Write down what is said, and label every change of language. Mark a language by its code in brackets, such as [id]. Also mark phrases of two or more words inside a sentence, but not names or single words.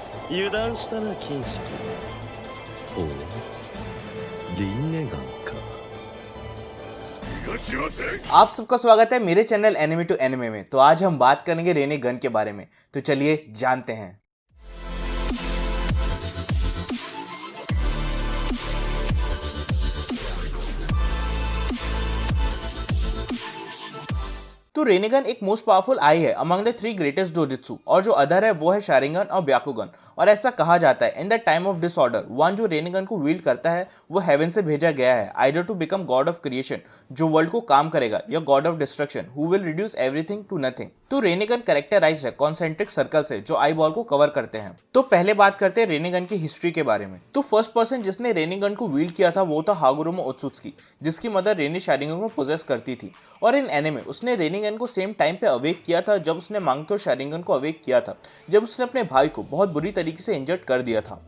[ja] 油断したな金色。おお、リンネガンか。 [hi] आप सबका स्वागत है मेरे चैनल एनिमे टू एनिमे में। तो आज हम बात करेंगे रेने गन के बारे में। तो चलिए जानते हैं। तो रेनेगन एक [en] most powerful eye [hi] है [en] among the three greatest dojutsu, [hi] और जो अदर है वो है शारिंगन और ब्याकुगन। और ऐसा कहा जाता है [en] in the time of disorder one [hi] जो रेनेगन को विल्ड करता है वो हेवन से भेजा गया है, [en] either to become god of creation [hi] जो वर्ल्ड को काम करेगा, [en] या god of destruction who will reduce everything to nothing. [hi] तो रेनेगन कैरेक्टराइज्ड है [en] concentric circle [hi] से जो [en] eye ball [hi] को कवर करते हैं। तो पहले बात करते हैं रेनेगन की हिस्ट्री के बारे में। तो [en] first person [hi] जिसने रेनेगन को विल्ड किया था वो था हागुरोमो ओत्सुत्सुकी, जिसकी मदर रेने शारिंगन को पोजेस करती थी। और [en] in anime [hi] उसने रेनेगन को [en] same time [hi] पे अवेक किया था जब उसने मांगक्यो शारिंगन को अवेक किया था, जब उसने अपने भाई को बहुत बुरी तरीके से इंजर्ड कर दिया था।